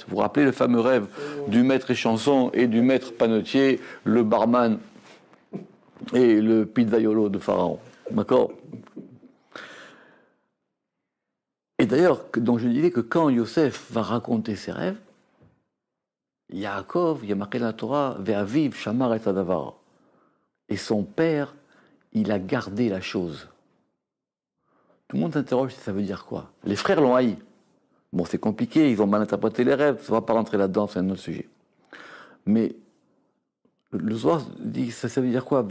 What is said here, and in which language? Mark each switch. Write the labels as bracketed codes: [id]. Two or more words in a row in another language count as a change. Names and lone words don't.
[fr] Vous vous rappelez le fameux rêve du maître échanson et du maître panetier, le barman et le pizzaiolo de Pharaon. D'accord? Et d'ailleurs, donc je disais que quand Yosef va raconter ses rêves, Yaakov, il y a marqué dans la Torah, [he] ואביו שמר את הדבר. [fr] Et son père, il a gardé la chose. Tout le monde s'interroge si ça veut dire quoi. Les frères l'ont haï. Bon, c'est compliqué, ils ont mal interprété les rêves, ça ne va pas rentrer là-dedans, c'est un autre sujet. Mais le Zohar dit, ça veut dire quoi?